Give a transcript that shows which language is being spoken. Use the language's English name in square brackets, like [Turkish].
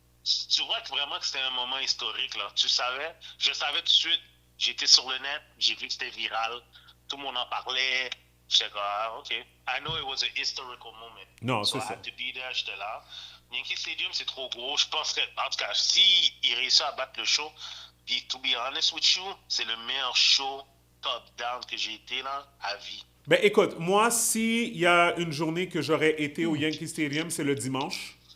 [French] Tu vois que vraiment que c'était un moment historique, là. Tu savais, je savais tout de suite. J'étais sur le net, j'ai vu que c'était viral. Tout le monde en parlait. J'étais comme, OK. [English] I know it was a historical moment. [French] Non, [English] so [French] c'est [English] I [French] ça. [English] had to be there, [French] j'étais là. Yankee Stadium, c'est trop gros. Je pense que, en tout cas, si il réussit à battre le show, puis [English] to be honest with you, [French] c'est le meilleur show top-down que j'ai été, là, à vie. Ben écoute, moi, s'il y a une journée que j'aurais été au Yankee Stadium, c'est le dimanche.